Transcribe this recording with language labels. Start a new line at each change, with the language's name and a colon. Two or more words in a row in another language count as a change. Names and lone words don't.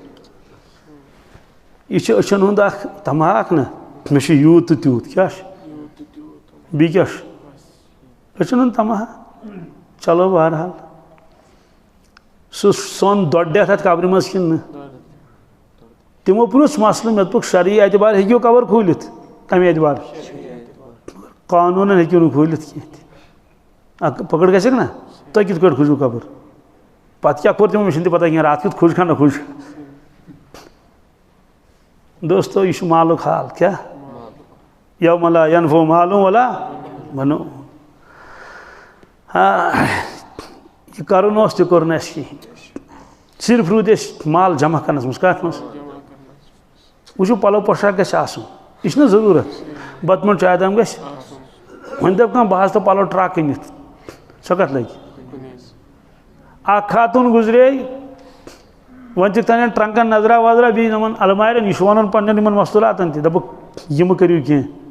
Kashmiri: یہِ چھُ أچھَن ہُنٛد اکھ تماک نا مےٚ چھُ یوٗت تہٕ تیوٗت کیٛاہ چھُ بیٚیہِ کیٛاہ چھُ أچھَن ہُنٛد تماہ چلو بہرحال سُہ سۄن دۄڈٮ۪تھ اَتھ قبرِ منٛز کِنہٕ نہٕ تِمو پرٛژھ مسلہٕ مےٚ دوٚپُکھ شرعی اعتبار ہیٚکِو قبر کھوٗلِتھ کَمہِ اعتبار قانوٗنَن ہیٚکِو نہٕ کھوٗلِتھ کینٛہہ تہِ اکھ پکڑ گژھٮ۪کھ نا تُہۍ کِتھ کٲٹھۍ کھوٗجِو قبر پَتہٕ کیٛاہ کوٚر تِمو مےٚ چھُنہٕ تہِ پَتہ کینٛہہ راتھ کیُتھ کھوٗج کھا نہ کھوٗج دوستو یہِ چھُ مالُک حال کیٛاہ
Arabic: یوم لا ینفع مال ولا بنون
Kashmiri: یہِ کَرُن اوس تہِ کوٚر نہٕ اَسہِ کِہیٖنۍ صرف روٗدۍ أسۍ مال جمع کَرنَس منٛز کَتھ منٛز وٕچھِو پَلو پۄشاک گژھِ آسُن یہِ چھُنہ ضروٗرت بَتہٕ منٛڈ چاے دام گژھِ وۄنۍ دَپہِ کانٛہہ بہٕ حظ تھاو پَلو ٹرٛک أنِتھ سۄ کَتھ لَگہِ اکھ خاتوٗن گُزرے وۄنۍ دِتھ تانٮ۪تھ ٹرٛنٛکَن نظرا وظرا بیٚیہِ یِمَن المارٮ۪ن یہِ چھُ وَنُن پنٛنٮ۪ن یِمَن مستوٗراتَن تہِ دَپُکھ یہِ مہٕ کٔرِو کینٛہہ